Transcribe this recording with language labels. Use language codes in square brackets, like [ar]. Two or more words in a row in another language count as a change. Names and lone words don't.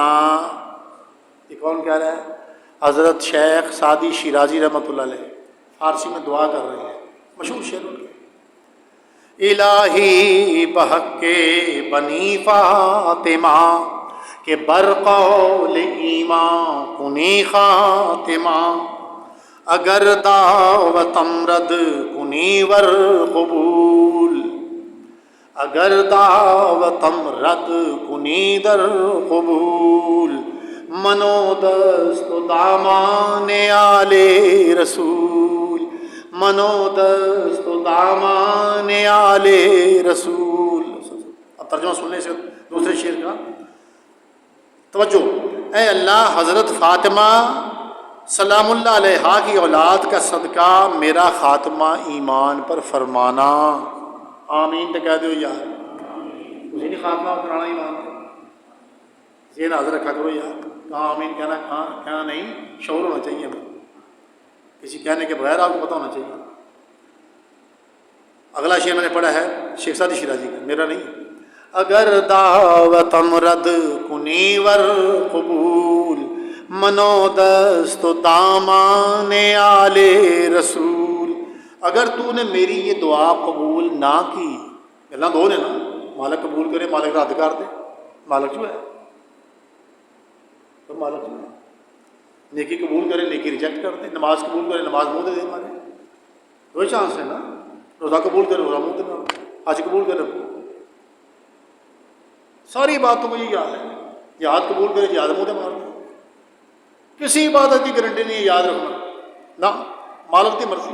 [ur] یہ کون کہہ رہا ہے؟ حضرت شیخ سعدی شیرازی رحمۃ اللہ علیہ، فارسی میں دعا کر رہے ہیں، مشہور شعر ان کے، [fa] الہی بحق بنی فاطمہ کہ برقول ایمان کنی خاتمہ، اگر دعوتم رد کنی ور قبول، اگر دعوتم رد کنی در قبول، منو دست و دامان آل رسول، منو دست و دامان آل رسول۔ [ur] اب ترجمہ سننے سے دوسرے شعر کا توجہ، اے اللہ حضرت فاطمہ سلام اللہ علیہ کی اولاد کا صدقہ میرا خاتمہ ایمان پر فرمانا۔ آمین تو کہہ دو یار، اسی نہیں خاتمہ کرانا ایمان پر، ذہن حاضر رکھا کرو یار، کہاں آمین کہنا نہیں، شعور ہونا چاہیے ہمیں، کسی کہنے کے بغیر آپ کو پتہ ہونا چاہیے۔ اگلا شعر میں نے پڑھا ہے شیخ سعدی شیرازی کا، میرا نہیں، [fa] اگر دعوتم رد کنی ور قبول، منو دست و دامان آل رسول، [ur] اگر تو نے میری یہ دعا قبول نہ کی، اللہ دو نے نا، مالک قبول کرے مالک رد کر دے، مالک جو ہے تو مالک جو ہے، نیکی قبول کرے نیکی ریجیکٹ کر دے، نماز قبول کرے نماز منہ دے دے ہمارے، دو چانس ہے نا، روزہ قبول کرے روزہ منہ دینا، حج قبول کرے ساری باتوں کو یہی یاد ہے، جہاد قبول کرے جہاد منہ دے مار دے، کسی عبادت کی گارنٹی نہیں ہے، یاد رکھنا نہ مالک کی مرضی۔